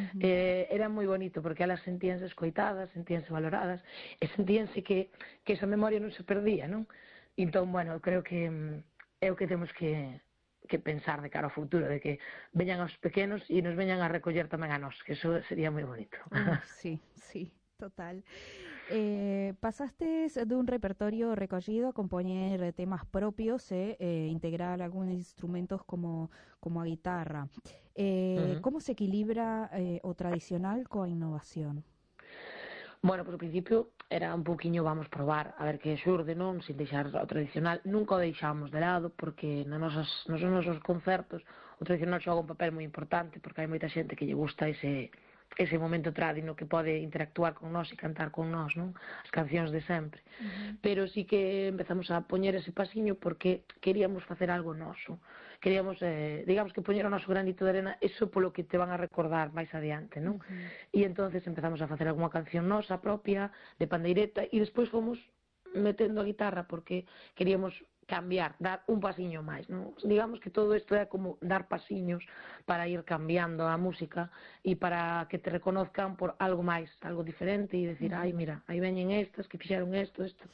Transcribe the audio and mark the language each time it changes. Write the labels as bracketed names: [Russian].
[Galician] Era moi bonito porque elas sentíanse escoitadas, sentíanse valoradas e sentíanse que esa memoria non se perdía, non? Entón, bueno, eu creo que é o que temos que pensar de cara ao futuro, de que veñan os pequenos e nos veñan a recoller tamén a nós, que eso sería moi bonito. Uy, sí, total. [Spanish] ¿Pasaste de un repertorio recogido a componer temas propios, integrar algunos instrumentos como a guitarra? ¿Cómo se equilibra o tradicional con innovación? [Galician] Bueno, pois ao principio era un pouquiño vamos probar a ver que xurde, non? Sin deixar o tradicional, nunca o deixamos de lado porque nos nosos concertos o tradicional xoga un papel moi importante porque hai moita xente que lle gusta ese momento tradino que pode interactuar con nós e cantar con nós, non? As cancións de sempre. Pero sí que empezamos a poñer ese pasiño porque queríamos facer algo noso. Queríamos, digamos que poñer o noso granito de arena, eso polo que te van a recordar máis adiante, non? E entonces empezamos a facer algunha canción nosa propia, de pandeireta, e despois fomos metendo a guitarra porque queríamos cambiar, dar un pasiño máis, non? Digamos que todo isto é como dar pasiños para ir cambiando a música e para que te reconozcan por algo máis, algo diferente e decir, ai, mira, aí veñen estas que fixeron isto, isto.